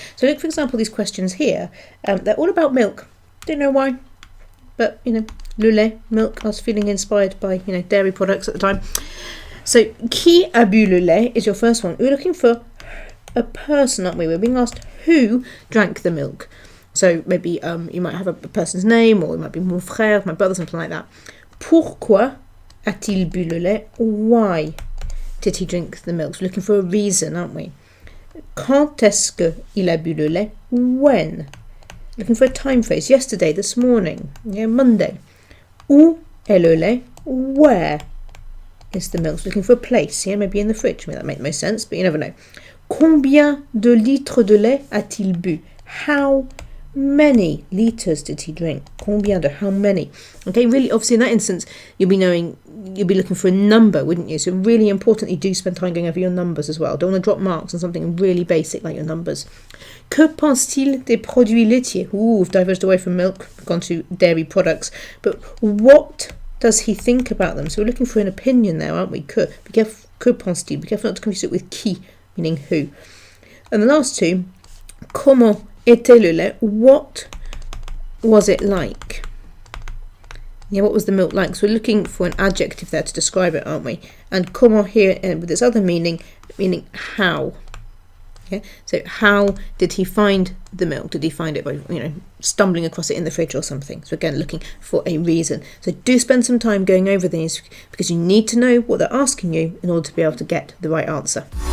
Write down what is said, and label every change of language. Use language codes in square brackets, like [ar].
[en] So look, for example, these questions here. They're all about milk. Don't know why, but, [fr] le lait, [en] milk. I was feeling inspired by, dairy products at the time. So, [fr] qui a bu le lait [en] is your first one. We're looking for a person, aren't we? We're being asked who drank the milk. So maybe you might have a person's name, or it might be [fr] mon frère, [en] my brother, something like that. [fr] Pourquoi a-t-il bu le lait? [en] Why did he drink the milk? So we're looking for a reason, aren't we? [fr] Quand est-ce qu'il a bu le lait? [en] When? Looking for a time phrase. Yesterday, this morning, Monday. [fr] Où est le lait? [en] Where is the milk? So looking for a place, maybe in the fridge. That makes most sense, but you never know. [fr] Combien de litres de lait a-t-il bu? [en] How many litres did he drink? [fr] Combien de, [en] how many? Okay, really, obviously in that instance, you'll be looking for a number, wouldn't you? So really importantly, do spend time going over your numbers as well. Don't want to drop marks on something really basic like your numbers. [fr] Que pense-t-il des produits laitiers? [en] Ooh, we've diverged away from milk, gone to dairy products. But what does he think about them? So we're looking for an opinion there, aren't we? [fr] Que pense-t-il? [en] Be careful not to confuse it with qui, meaning who. And the last two, [fr] comment était le lait? [en] What was it like? What was the milk like? So we're looking for an adjective there to describe it, aren't we? And comment here with this other meaning how. So how did he find the milk? Did he find it by stumbling across it in the fridge or something? So again, looking for a reason. So do spend some time going over these, because you need to know what they're asking you in order to be able to get the right answer.